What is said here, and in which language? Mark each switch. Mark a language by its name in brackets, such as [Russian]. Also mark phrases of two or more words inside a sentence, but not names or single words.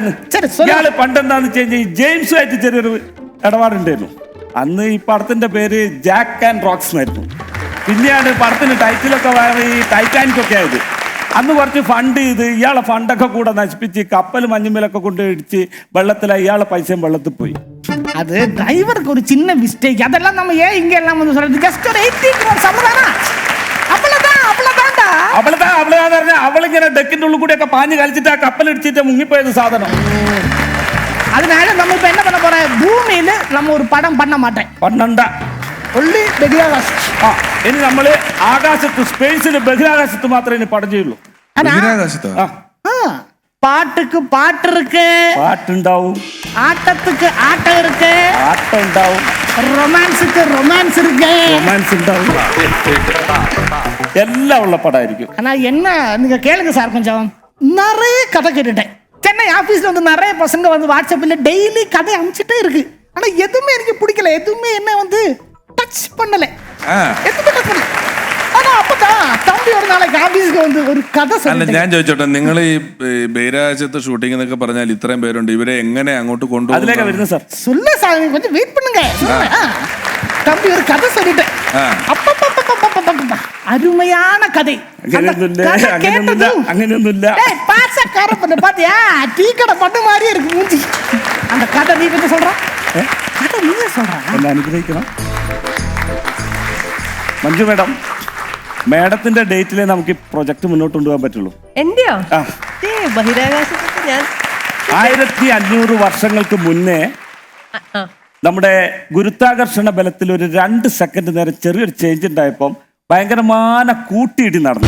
[Malayalam] ഇയാള് പണ്ടെന്താന്ന് വെച്ച് കഴിഞ്ഞാൽ ജെയിംസുമായിട്ട് ചെറിയൊരു ഇടപാടുണ്ടായിരുന്നു. അന്ന് ഈ പടത്തിന്റെ പേര് ജാക്ക് ആൻഡ് റോക്സ് എന്നായിരുന്നു. പിന്നെയാണ് പടത്തിന് ടൈറ്റിലൊക്കെ വേറെ ഈ ടൈറ്റാനിക് ഒക്കെ ആയത്. അന്ന് കുറച്ച് ഫണ്ട് ചെയ്ത് ഇയാളെ ഫണ്ടൊക്കെ കൂടെ നശിപ്പിച്ച് കപ്പൽ മഞ്ഞുമേലൊക്കെ കൊണ്ട് ഇടിച്ച് വെള്ളത്തിലായി. ഇയാളെ പൈസയും വെള്ളത്തിൽ പോയി. [Tamil] அது டிரைவருக்கு ஒரு சின்ன மிஸ்டேக். அதெல்லாம் நம்ம ஏன் இங்க எல்லாம் வந்து சொல்றது? ஜஸ்ட் ஒரு 80 crore சம்பளம்னா [Malayalam] അവളെന്ന് പറഞ്ഞാൽ അവളിങ്ങനെ ഡെക്കിന്റെ ഉള്ളിൽ കൂടി ഒക്കെ പാഞ്ഞ് കളിച്ചിട്ട് ആ കപ്പൽ ഇടിച്ചിട്ട് മുങ്ങിപ്പോയത് സാധനം. [Tamil] அதனால நம்ம இப்ப என்ன பண்ண போறோம்? பூமியில நம்ம ஒரு படம் பண்ண மாட்டேன். [Malayalam] പണ്ണണ്ട. ഒള്ളി ബഹിരാകാശം. ഇനി നമ്മള് ആകാശത്ത്, സ്പേസില്, ബഹിരാകാശത്ത് മാത്രമേ ഇനി പടം ചെയ്യുള്ളൂ. ബഹിരാകാശത്തോ? [Tamil] பாட்டுக்கு பாட்டு இருக்கு, [Malayalam] പാട്ടുണ്ടാവും. [Tamil] ஆட்டத்துக்கு ஆட்டம் இருக்கு, [Malayalam] ആട്ടം ഉണ്ടാവും. [Tamil] ரொமான்ஸுக்கு ரொமான்ஸ் இருக்கு, [Malayalam] റൊമാൻസ് ഉണ്ടാവും. [Tamil] எல்லாம் உள்ள படம். ஆனா என்ன நீங்க கேளுங்க சார், கொஞ்சம் நிறைய கதை கேட்டுட்டேன். சென்னை ஆபீஸ்ல வந்து நிறைய பசங்க வந்து வாட்ஸ்அப்ல டெய்லி கதை அனுப்பிச்சிட்டே இருக்கு. ஆனா எதுவுமே எனக்கு பிடிக்கல, எதுவுமே என்ன வந்து டச் பண்ணல, எதுவுமே டச் பண்ணல. ஆனா அப்பதான் தம்பி ஒரு நாளைக்கு ஆபீஸ்க்கு வந்து ஒரு கதை [Malayalam] അല്ല ഞാൻ ചോദിച്ചോട്ടെ, നിങ്ങൾ ഈ ബഹിരാകാശത്ത് ഷൂട്ടിംഗ് എന്നൊക്കെ പറഞ്ഞാൽ ഇത്രയും പേരുണ്ട്, ഇവരെ എങ്ങനെ അങ്ങോട്ട് കൊണ്ടുപോകും? [Tamil] சொல்ல சார், கொஞ்சம் வெயிட் பண்ணுங்க. தம்பி ஒரு கதை சொல்லிட்டேன். அருமையான கதை. [Malayalam] അങ്ങനെയൊന്നുമില്ല. [Tamil] பாத்தியா, டீ கடை பட்டு மாதிரி இருக்கு மூஞ்சி. அந்த கதை நீ கொஞ்சம் சொல்ற, கதை நீ சொல்ற. [Malayalam] അനുഗ്രഹിക്കണം മഞ്ജു മേഡം. മേഡത്തിന്റെ ഡേറ്റിലെ നമുക്ക് ഈ പ്രൊജക്ട് മുന്നോട്ട് കൊണ്ടുപോകാൻ പറ്റുള്ളൂ. എന്റെയോ? ബഹിരാകാശത്ത് ഞാൻ 1500 വർഷങ്ങൾക്ക് മുന്നേ നമ്മുടെ ഗുരുത്വാകർഷണ ബലത്തിൽ ഒരു 2 സെക്കൻഡ് നേരം ചെറിയൊരു ചേഞ്ച് ഉണ്ടായപ്പം ഭയങ്കരമായ കൂട്ടിയിടി നടന്നു.